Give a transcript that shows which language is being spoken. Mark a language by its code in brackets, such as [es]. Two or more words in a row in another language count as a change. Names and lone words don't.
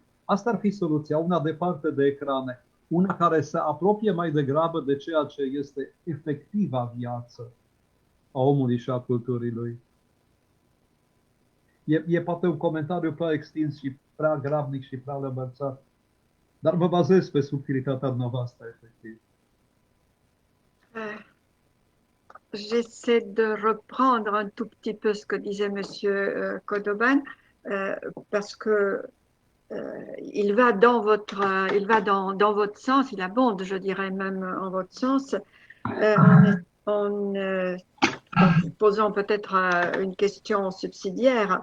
[ro] Asta ar fi soluția, una departe de ecrane, una care se apropie mai degrabă de ceea ce este efectiva viață a omului și a culturii lui. E poate un comentariu prea extins și prea grabnic și prea lăbărțat, dar mă bazez pe subtilitatea dumneavoastră, efectiv. [fr] J'essaie de reprendre un tout petit peu ce que disait Monsieur Cordoban, parce que il va dans votre sens, il abonde, je dirais même en votre sens, en posant peut-être une question subsidiaire.